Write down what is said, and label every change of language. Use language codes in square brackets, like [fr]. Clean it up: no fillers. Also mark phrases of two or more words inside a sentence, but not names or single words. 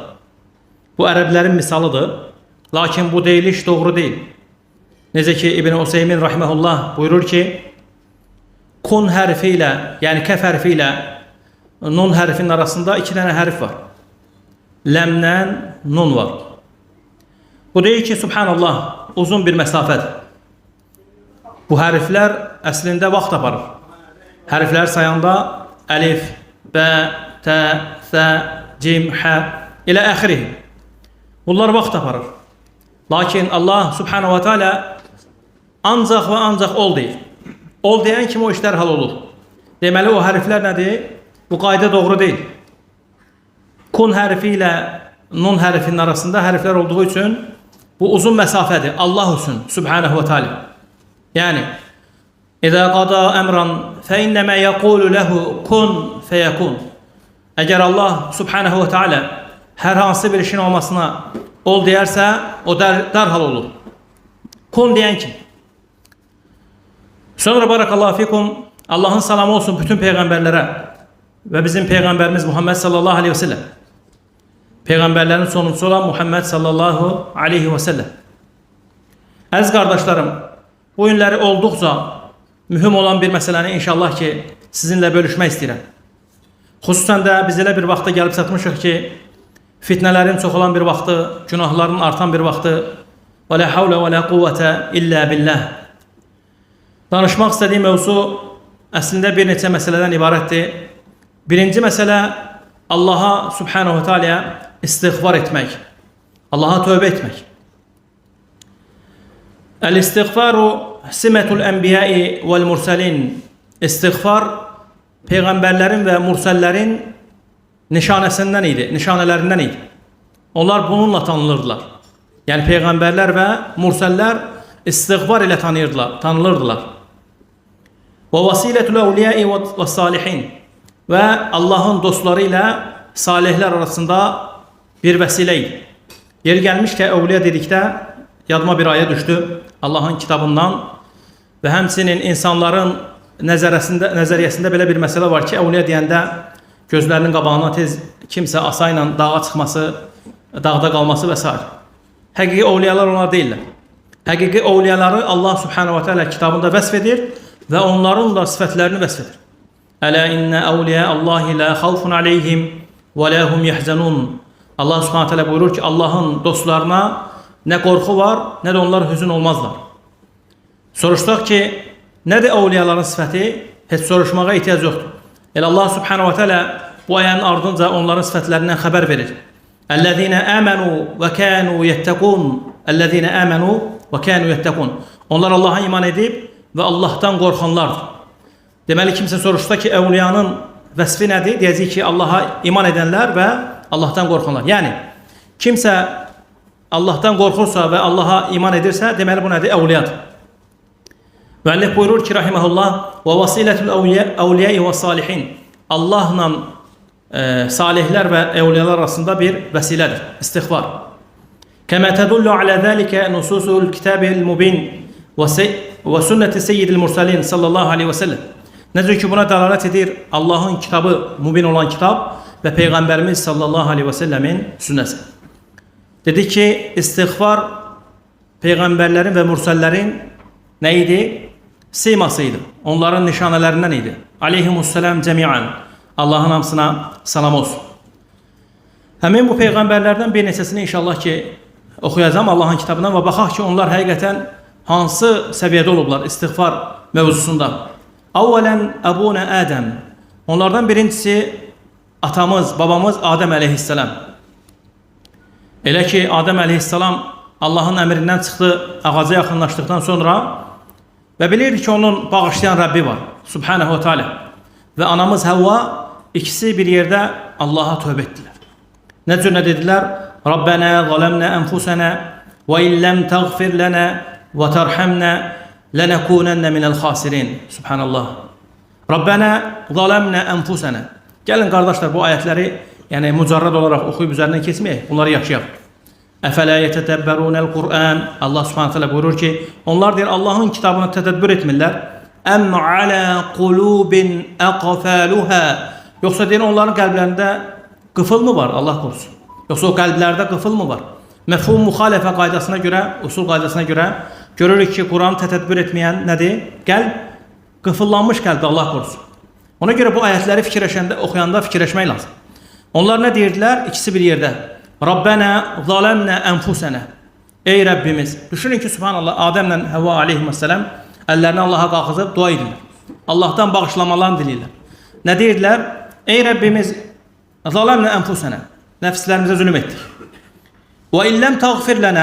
[az] Bu Ərəblərin misalıdır. Lakin bu deyiliş doğru değil. Necə ki İbn Useymin rahimehullah buyurur ki, kun harfi ile yani kef harfi ile nun harfinin arasında iki tane harf var. Lem'den nun var. Bu deyir ki, subhanallah, uzun bir mesafedir. Bu harfler əslində vaxt aparır. Harfler sayanda alif, b, t, th, cim, h ilə axiri. Bunlar vaxt aparır. Lakin Allah [ar] سبحانه وتعالى [az] ancaq ve ancaq ol deyir. Ol deyən kimi o işler hal olur. Deməli o harfler nədir? Bu qayda doğru değil. Kun harfi ile nun harfinin arasında harfler olduğu için bu uzun mesafedir. Allah için [ar] سبحانه وتعالى. [az] Yani [ar] إذا قضى أمرا فإنما يقول له كن فيكون. [az] Eğer Allah [ar] سبحانه وتعالى [az] her hansı bir işin olmasına ol deyərsə, o derhal olur. Kun deyən kim? Sonra [ar] بارك الله فيكم, [az] Allah'ın salamı olsun bütün peygamberlere ve bizim peygamberimiz Muhammed [ar] صلى الله عليه وسلم. [az] Peygamberlerin sonuncusu olan Muhammed [ar] صلى الله عليه وسلم. [az] Əziz kardeşlerim, bu günləri olduqca mühüm olan bir meseləni inşallah ki sizinle bölüşmək istəyirəm. Xüsusən də biz elə bir vaxta gəlib çatmışıq ki, fitnələrin çox olan bir vaxtı, günahların artan bir vaxtı. [ar] ولا حول ولا قوة إلا بالله. [az] Danışmaq istədiyim mövzu əslində bir neçə məsələdən ibarətdir. Birinci məsələ Allah'a [ar] سبحانه تعالى [az] istiğfar etmək. Allah'a tövbə etmək. [ar] الاستغفار سمة الأنبياء والمرسلين. [az] İstiğfar peygamberlerin ve mursellerin nişanesinden idi, nişanelerinden idi. Onlar bununla tanınırdılar. Yani peygamberler ve murseller istiğfar ile tanınırdılar. [ar] ووسيلة الأولياء والصالحين. [az] Ve Allah'ın dostlarıyla salihler arasında bir vesileydi. Yeri gelmiş ki evliya dedikdə yadıma bir ayet düştü Allah'ın kitabından ve həmçinin insanların nəzəriyyəsində belə bir məsələ var ki, evliya deyəndə gözlərinin qabağına tez kimsə asayla dağa çıxması, dağda qalması və s. Həqiqi evliyalar onlar deyirlər. Həqiqi evliyaları Allah [ar] سبحانه وتعالى [az] kitabında vəsf edir və onların da sifətlərini vəsf edir. [ar] ألا إن أولياء الله لا خوف عليهم ولا هم يحزنون. [az] Allah [ar] سبحانه وتعالى [az] buyurur ki, Allah'ın dostlarına ne korku var, ne de onlar hüzün olmazlar. Soruşduq ki, nedir evliyaların sifəti? Heç soruşmağa ihtiyac yoktur. Elə Allah [ar] سبحانه وتعالى [az] bu ayənin ardınca onların sifətlərindən xəbər verir. [ar] الذين آمنوا وكانوا يتقون. الذين آمنوا وكانوا يتقون. [az] Onlar Allah'a iman edib ve Allah'tan qorxanlardır. Deməli kimsə soruşsa ki, evliyanın vəsfi nədir? Deyəcək ki, Allah'a iman edenler ve Allah'tan qorxanlar. Yəni kimsə Allah'tan qorxursa ve Allah'a iman edirsə, deməli bu nədir? Evliyadır. Müəllif buyurur ki, rahimehullah, [ar] ووسيلة الأولياء والصالحين. [az] Allahla salihlər və evliyalar arasında bir vəsilədir, istiğfar. [ar] كما تدل على ذلك نصوص الكتاب المبين وسنة سيد المرسلين صلى الله عليه وسلم. [az] Necə ki buna dəlalət edir Allah'ın kitabı, mubin olan kitab ve Peygamberimiz [ar] صلى الله عليه وسلم [az] sünnəsi. Dedi ki, istiğfar peygamberlerin ve mursellerin neydi? Simasıydı. Onların nişanelerinden idi. [ar] عليهم السلام جميعا. [az] Allah'ın hamsına salam olsun. Həmin bu peygamberlerden bir neçəsini inşallah ki oxuyacağım Allah'ın kitabından ve baxaq ki onlar həqiqətən hansı səviyyədə olublar istiğfar mövzusunda. [ar] أولا أبونا آدم. [az] Onlardan birincisi atamız, babamız Adem aleyhisselam. Elə ki Adəm əleyhissalam Allahın əmrindən çıxdı, ağaca yaxınlaşdıqdan sonra və bilirdi ki onun bağışlayan Rəbbi var, [ar] سبحانه وتعالى. [az] Və anamız Havva ikisi bir yerdə Allaha tövbə etdilər. Nə cür nə dedilər? [ar] ربنا ظلمنا أنفسنا وإن لم تغفر لنا وترحمنا لنكونن من الخاسرين. [az] Subhanallah. [ar] ربنا ظلمنا أنفسنا. [az] Gəlin qardaşlar bu ayətləri yəni mücərrəd olaraq oxuyub üzərindən keçməyək, bunları yaşayaq. [ar] أفلا يتدبرون القرآن. [az] Allah [ar] سبحانه تعالى [az] buyurur ki, onlar deyir Allahın kitabını tədəbbür etmirlər. [ar] أم على قلوب أقفالها. [az] Yoxsa deyir onların qəlblərində qıfıl mı var? Allah qorusun. Yoxsa o qəlblərdə qıfıl mı var? Məfhum müxalifə qaydasına görə, usul qaydasına görə görürük ki, Quranı tədəbbür etməyən nədir? Qəlb qıfıllanmış qəlbdir, Allah qorusun. Ona görə bu ayətləri fikirləşəndə, oxuyanda fikirləşmək lazım. Onlar nə deyirdilər? İkisi bir yerdə. [ar] ربنا ظلمنا أنفسنا. [az] Ey Rəbbimiz. Düşünün ki, subhanallah, Adəmlə Həvva aleyhissalam əllərini Allaha qalxızıb dua edirlər. Allahdan bağışlamalarını diləyirlər. Nə deyirdilər? Ey Rəbbimiz, [ar] ظلمنا أنفسنا. [az] Nəfslərimizə zülm etdik. [ar] وإن لم تغفر لنا.